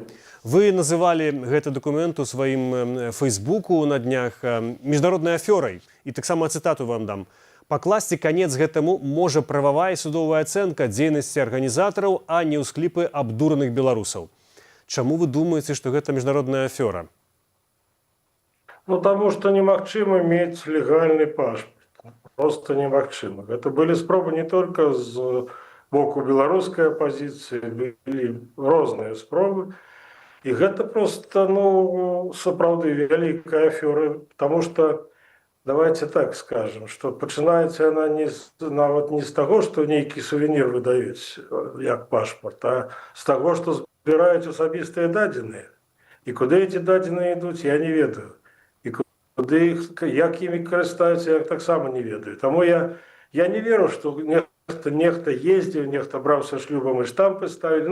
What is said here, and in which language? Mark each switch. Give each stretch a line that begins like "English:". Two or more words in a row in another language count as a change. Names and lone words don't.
Belarusian: Вы называлі гэты дакумент у сваім фейсбуку на днях міжнароднай афёрай. І таксама цытату вам дам. Пакласці канец гэтаму можа прававая і судовая ацэнка дзейнасці арганізатараў, а не ўскліпы абдураных беларусаў. Чаму вы думаеце, што гэта міжнародная афёра? Ну,
Russian: потому что
Belarusian: немагчыма мець легальный пашпарт. Просто немагчыма.
Russian: Это были
Belarusian: спробы не только з боку беларускай апозіцыі, былі розныя спробы. І гэта просто, сапраўды вялікая афёра,
Russian: потому что давайте так скажем, что
Belarusian: пачынаецца она нават не з таго, што нейкі сувенір выдаюць як пашпарт, а з таго, што збіраюць асабістыя дадзеныя. І куды эти дадзеныя ідуць, я не ведаю. І куды як імі карыстаюцца, я таксама не ведаю. Таму я не веру, што нехта ездзіў, нехта браўся шлюбам і штампы ставілі.